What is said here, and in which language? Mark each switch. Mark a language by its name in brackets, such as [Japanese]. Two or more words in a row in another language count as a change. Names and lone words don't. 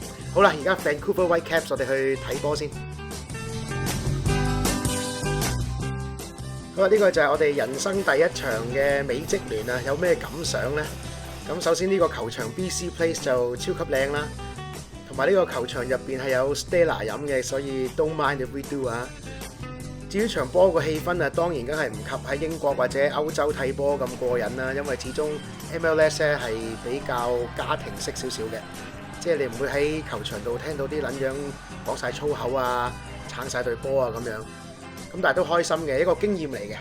[Cantonese] 好啦，而家 Vancouver Whitecaps 我哋去睇波先。好啊，呢個就係我哋人生第一場嘅美職聯啊，有咩感想呢？咁首先呢個球場 BC Place 就超級靚啦，同埋呢個球場入邊係有 Stella 飲嘅，所以 [English] don't mind if we do [Cantonese] 啊。至於場波個氣氛啊，當然梗係唔及喺英國或者歐洲睇波咁過癮啦，因為始終 MLS 咧係比較家庭式少少嘅，即係你唔會喺球場度聽到啲撚樣講晒粗口啊、撐晒隊波啊咁樣，咁但係都開心嘅一個經驗嚟嘅。